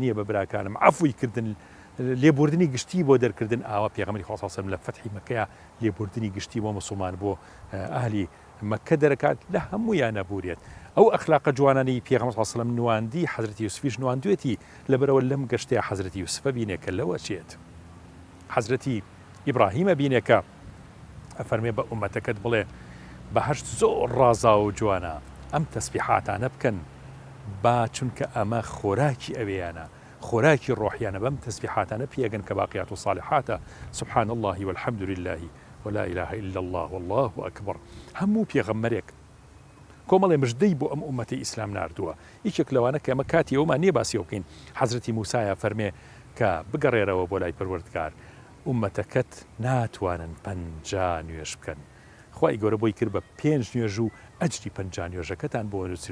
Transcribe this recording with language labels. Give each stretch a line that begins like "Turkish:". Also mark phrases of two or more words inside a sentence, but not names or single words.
Central Kurdish: نییە بە براکانم عەفوی کردن لێبوردنی گشتی بۆ دەرکردن ئاوا پێغەمبەری خوا
Arabic: صلی الله عليه وسلم
Central Kurdish: لە فەتحی مەکەیە لێبوردنی گشتی بۆ مسلمان بۆ ئەهلی مەکە دەرەکات لە هەموویان نەبورێت ئەو ئەخلاقە جوانانەی پێغەمبەر
Arabic: صلی الله عليه وسلم
Central Kurdish: نواندی حەزرەتی یوسفیش نواندوێتی لەبەرەوە لەم گەشتەیە حەزرەتی یوسفە بینێ کە لەوە چێت حەزرەتی ئیبراهیمە بینێ کە ئەفەرمێ بە ئومەتەکەت بڵێ بەهەشت زۆر ڕازا و جوانە ئەم تەسبیحاتانە بکەن با چونکە ئەمە خۆراکی ئەوەیانە خۆراکی ڕۆحیانە بەم تەسبیحاتانە پێگەن کە
Arabic: باقیات و صالحاتە سبحان الله والحمد لله ولا إله إلا الله والله أكبر
Central Kurdish: هەموو پێغەمبەرێک کۆمەڵێ مژدەی بۆ ئەم ئومەتی ئیسلام ناردووە یەکێک لەوانە کە ئەمە کاتی ئەومان نییە باسی بکەین حەزرەتی موسایە فەرمێ کە بگەڕێرەوە بۆ لای پەروەردگار ئومەتەکەت ناتوانن 50 نوێژ بکەن خوای گەورە بۆی کرد بە 5 نوێژ و ئەجری 50 نوێژەکەتان بۆ نووسرێ